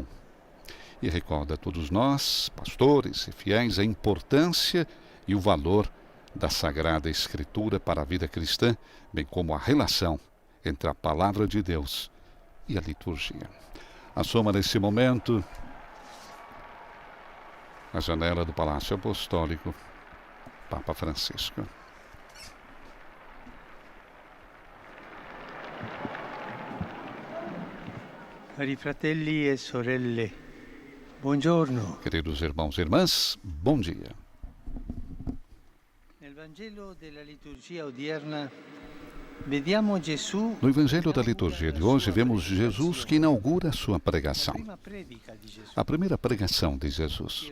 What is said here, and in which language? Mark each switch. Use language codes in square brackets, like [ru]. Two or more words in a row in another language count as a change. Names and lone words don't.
[pt] E recorda a todos nós, pastores e fiéis, a importância e o valor da Sagrada Escritura para a vida cristã, bem como a relação entre a Palavra de Deus e a liturgia. Assoma nesse momento a janela do Palácio Apostólico, Papa Francisco. [it] Cari fratelli e sorelle, buongiorno. [pt] Queridos irmãos e irmãs, bom dia. No Evangelho da Liturgia de hoje, vemos Jesus que inaugura a sua pregação. A primeira pregação de Jesus.